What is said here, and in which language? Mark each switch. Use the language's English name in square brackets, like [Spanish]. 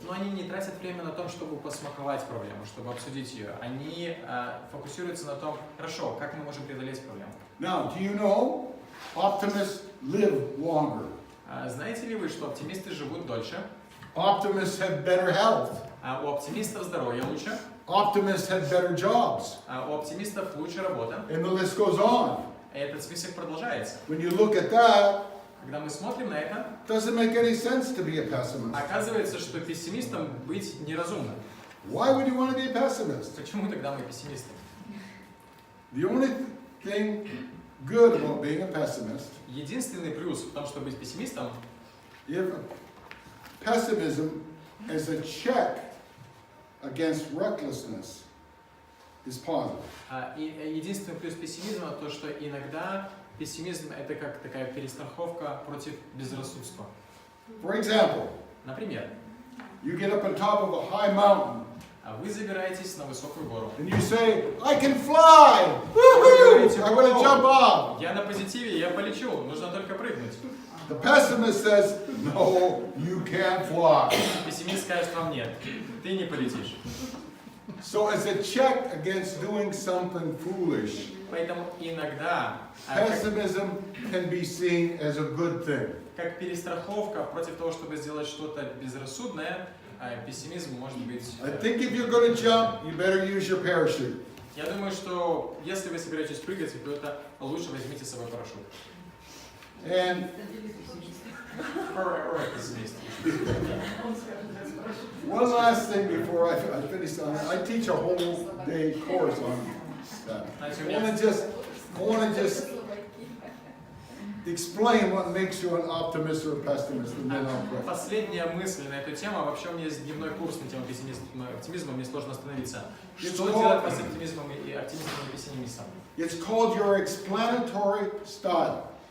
[Russian] но они не тратят время на том, чтобы посмаковать проблему, чтобы обсудить ее. Они фокусируются на том, хорошо, как мы можем преодолеть проблему. [English] Now, do you know optimists live longer? [Russian] Знаете ли вы, что оптимисты живут дольше, [English] Optimists have better health. [Russian] у оптимистов здоровье лучше, [English] Optimists have better jobs. [Russian] у оптимистов лучше работа. [English] And the list goes on. [Russian] И этот список продолжается. [English] When you look at that, [Russian] Когда мы смотрим на это, [English] it doesn't make any sense to be a pessimist. [Russian] оказывается, что пессимистом быть неразумно. [English] Why would you want to be a pessimist? [Russian] Почему тогда мы пессимисты? [English] The only thing good about being a pessimist, [Russian] Единственный плюс в том, чтобы быть пессимистом, [English] if pessimism as a check against recklessness is positive. [Russian] и единственный плюс пессимизма то, что иногда пессимизм это как такая перестраховка против безрассудства. [English] For example, [Russian] Например, [English] you get up on top of a high mountain [Russian] вы забираетесь на высокую гору. [English] and you say, I can fly! Woohoo! I'm going to jump off. [Russian] Я на позитиве, я полечу, нужно только прыгнуть. [English] The pessimist says, no, you can't fly. [Russian] Пессимист скажет вам нет, ты не полетишь. [English] So as a check against doing something foolish, [Russian] Поэтому иногда, как [English] pessimism can be seen as a good thing. [Russian] перестраховка против того, чтобы сделать что-то безрассудное, пессимизм может быть... [English] I think if you're going to jump, you better use your parachute. [Russian] Я думаю, что если вы собираетесь прыгать, то это лучше возьмите с собой парашют. [English] And Or [Russian] пессимист. [English] one last thing before I finish on it. I teach a whole day course on that. I want to just explain what makes you an optimist or a pessimist, and then I'll pray. [Russian] Последняя мысль на эту тему. Вообще у меня есть дневной курс на тему оптимизма, мне сложно остановиться. Что делать вас оптимизмом и оптимистом и пессимистом? [English] It's called your explanatory style.